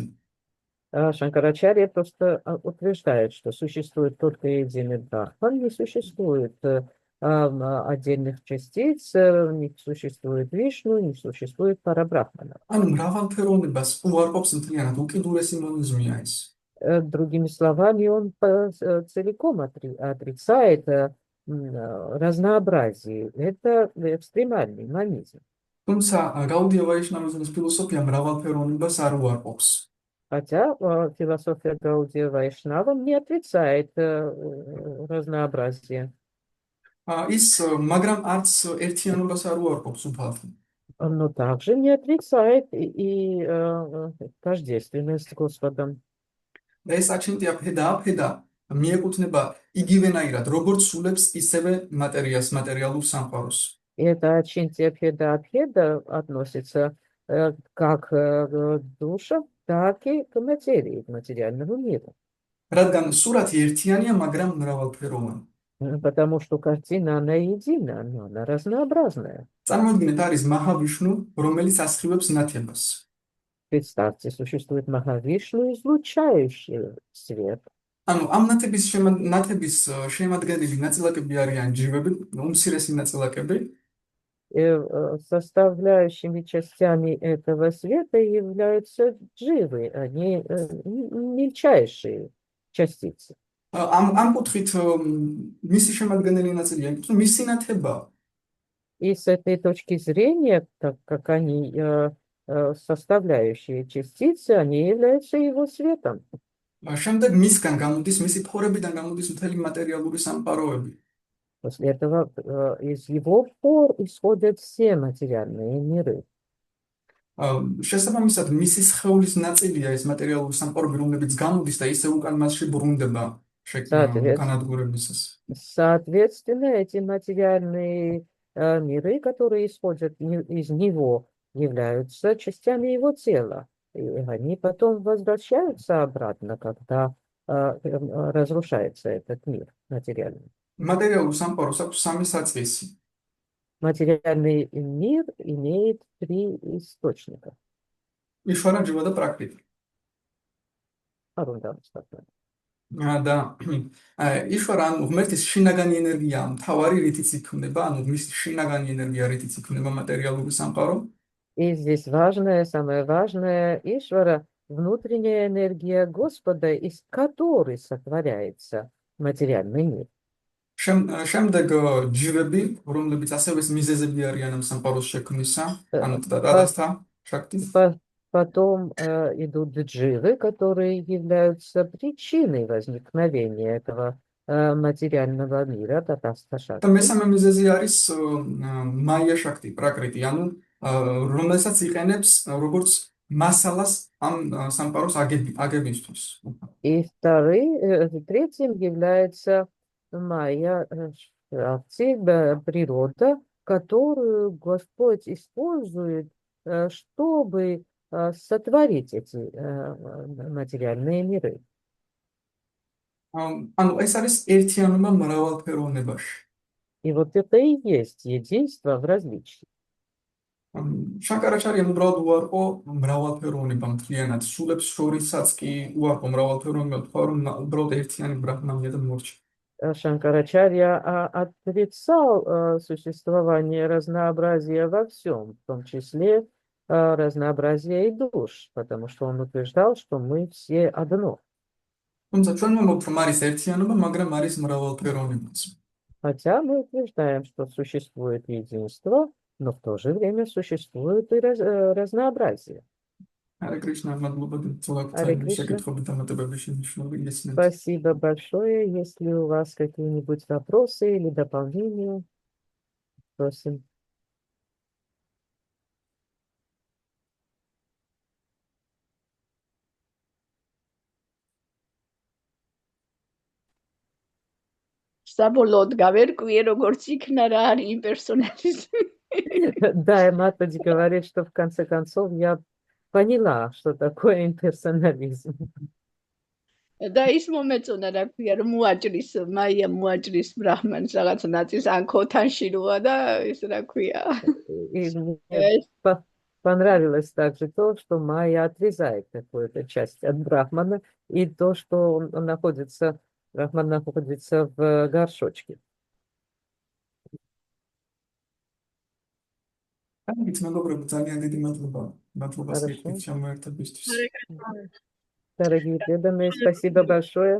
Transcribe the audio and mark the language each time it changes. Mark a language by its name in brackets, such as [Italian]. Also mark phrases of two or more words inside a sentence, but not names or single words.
[Russian] Шанкарачарья просто утверждает, что существует только единый Брахман, не существует отдельных частиц, не существует Вишну, не существует Парабрахмана. [Georgian] ანუ მრავალფეროვნებას უარყოფს მთლიანად, უკიდურესი მონიზმია ეს. [Russian] Другими словами, он целиком отрицает разнообразие. Это экстремальный монизм. [Georgian] თუმცა გაუდია ვაიშნავიზმის ფილოსოფია მრავალფეროვნებას არ უარყოფს. [Russian] Хотя философия Гаудия Вайшнава не отрицает разнообразие. [Georgian] მაგრამ არც ერთიანობას არ უარყოფს უფალთ. [Russian] Но также не отрицает и тождественность с Господом. [Georgian] და ეს აჩნდია ფედა მიეკუთვნება იგივენაირად, როგორც სულებს, ისევე მატერიას, материалურ სამყაროს. [Russian] И это Ачинтия Пхеда относится как к душе, так и к материи, к материальному миру. [Georgian] რადგან სურათი ერთიანია, მაგრამ მრავალფეროვანი. [Russian] Потому что картина, она едина, но она разнообразная. [Georgian] წარმოიდგინეთ, არის მაჰავიშნუ, რომელიც ასხივებს ნათებას. [Russian] Представьте, существует Махавишну, излучающий свет. [Georgian] ანუ ამ ნათების შემადგენელი ნაწილაკები არიან ჯივები, უმცირესი ნაწილაკები. [Russian] Составляющими частями этого света являются дживы, они мельчайшие частицы. [Georgian] ამ კუთხით მისი შემადგენელი ნაწილია, მისი ნათება. [Russian] И с этой точки зрения, так как они составляющие частицы, они являются его светом. [Georgian] შემდეგ მისგან გამოდის, მისი ფორებიდან გამოდის მთელი მატერიალური სამყაროები. [Russian] После этого из его пор исходят все материальные миры. [Georgian] შესაბამისად, მისი სხეულის ნაწილია ეს მატერიალური სამყაროები, რომლებიც გამოდის და ისე უკან მასში ბრუნდება განადგურებისას. [Russian] Соответственно, эти материальные миры, которые исходят из него, являются частями его тела. И они потом возвращаются обратно, когда разрушается этот мир материальный. [Georgian] Материалურ სამყაროს აქვს სამი საწყისი. [Russian] Материальный мир имеет 3 источника. [Georgian] იშვარა, ჯივა და პრაკრიტი. და იშვარა, ანუ ღმერთის შინაგანი ენერგია მთავარი, რითიც იქმნება, ანუ მის შინაგანი ენერგია, რითიც იქმნება მატერიალური სამყარო. [Russian] И здесь важное, самое важное, Ишвара, внутренняя энергия Господа, из которой сотворяется материальный мир. [Georgian] შემდეგ ჯივები, რომლებიც ასევე მიზეზები არიან ამ სამყაროს შექმნისა, ანუ დადასთა შაქტი. [Russian] Потом идут дживы, которые являются причиной возникновения этого материального мира, татаста шакти. [Georgian] და მესამე მიზეზი არის მაია შაქტი, პრაკრიტი, ანუ რომელსაც იყენებს როგორც მასალას ამ სამყაროს აგებისთვის. [Russian] И третьим является майя шакти, природа, которую Господь использует, чтобы сотворить эти материальные миры. [Georgian] ანუ ეს არის ერთიანობა მრავალფეროვნებაში. [Russian] И вот это и есть единство в различии. [Georgian] შანკარაჩარიამ უბრალოდ უარყო მრავალფეროვნება მთლიანად, სულებს შორისაც კი უარყო მრავალფეროვნება, თქვა რომ უბრალოდ ერთიანი ბრაჰმანია და მორჩა. [Russian] Шанкарачарья отрицал существование разнообразия во всем, в том числе разнообразие и душ, потому что он утверждал, что мы все одно. Хотя мы утверждаем, что существует единство, но в то же время существует и разнообразие. Харе Кришна, спасибо большое. Если у вас какие-нибудь вопросы или дополнения, просим. [Georgian] საბოლოოდ გავერკვიე, როგორც იქნა რა არის имперсонализм. [Russian] Да, Матаджи говорит, что в конце концов я поняла, что такое имперсонализм. [Georgian] და ის მომეწონა, რა ქვია, რომ მოაჭრის მაია მოაჭრის ბრაჰმანს რაღაც ნაწილს ან ქოთანში როა და ის რა ქვია. [Russian] Понравилось также то, что майя отрезает какую-то часть от брахмана, и то, что брахман находится в горшочке. Дорогие преданные, спасибо большое.